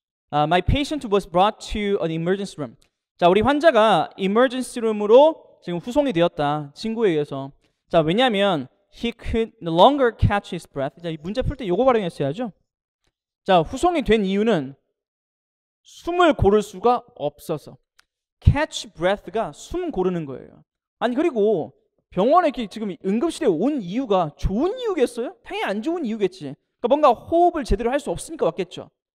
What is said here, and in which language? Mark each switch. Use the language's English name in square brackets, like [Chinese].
[English] My patient was brought to an emergency room. [Korean] 자 우리 환자가 emergency room으로 지금 후송이 되었다. 친구에 의해서. 자 왜냐하면 [English] he could no longer catch his breath. [Korean] 자 이 문제 풀 때 요거 활용했어야죠. 자 후송이 된 이유는 숨을 고를 수가 없어서. catch breath가 숨 고르는 거예요. 아니 그리고 병원에 이렇게 지금 응급실에 온 이유가 좋은 이유겠어요? 당연히 안 좋은 이유겠지. 그러니까 뭔가 호흡을 제대로 할 수 없으니까 왔겠죠.